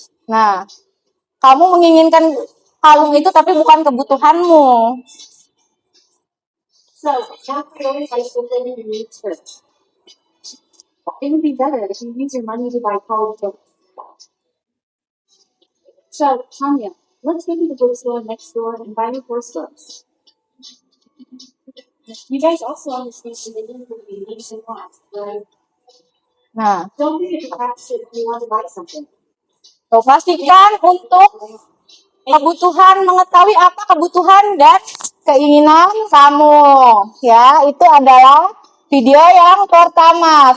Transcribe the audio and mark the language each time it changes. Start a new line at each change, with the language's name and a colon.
Indonesian: Nah, kamu menginginkan kalung itu tapi bukan kebutuhanmu.
English: So, not prioritize fulfilling your needs first. It would be better if you use your money to buy college books. So, Tanya, let's go to the bookstore next door and buy your course books. You guys also understand that the need for needs and wants, right? Nah, Don't forget to practice it if you want to buy something.
Indonesian: so pastikan untuk kebutuhan, mengetahui apa kebutuhan dan keinginan kamu. Ya, itu adalah video yang pertama.